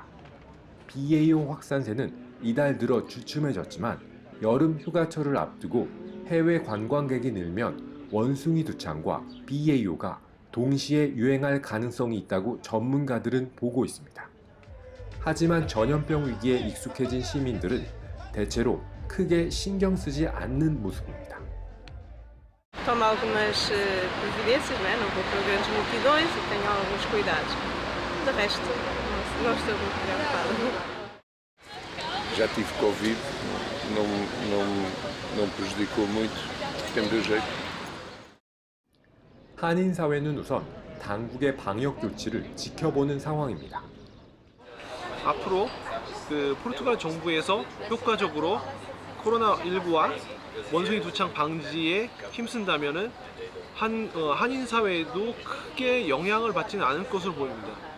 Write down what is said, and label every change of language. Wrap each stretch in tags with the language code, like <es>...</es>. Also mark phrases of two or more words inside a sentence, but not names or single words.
<ko>BA.5 확산세는 이달 들어 주춤해졌지만 여름 휴가철을 앞두고 해외 관광객이 늘면 원숭이 두창과 BA.5가 동시에 유행할 가능성이 있다고 전문가들은 보고 있습니다. 하지만 전염병 위기에 익숙해진 시민들은 대체로 크게 신경 쓰지 않는 모습입니다.</ko> <pt>Tomo algumas providências, né? Não vou para grandes multidões e tenho alguns cuidados. De resto, não estou muito preocupada. Já tive Covid, não prejudicou muito, tem meu jeito.</pt> <ko>한인 사회는 우선 당국의 방역 조치를 지켜보는 상황입니다. 앞으로 포르투갈 정부에서 효과적으로 코로나19와 원숭이 두창 방지에 힘쓴다면은 한인 사회에도 크게 영향을 받지는 않을 것으로 보입니다.</ko>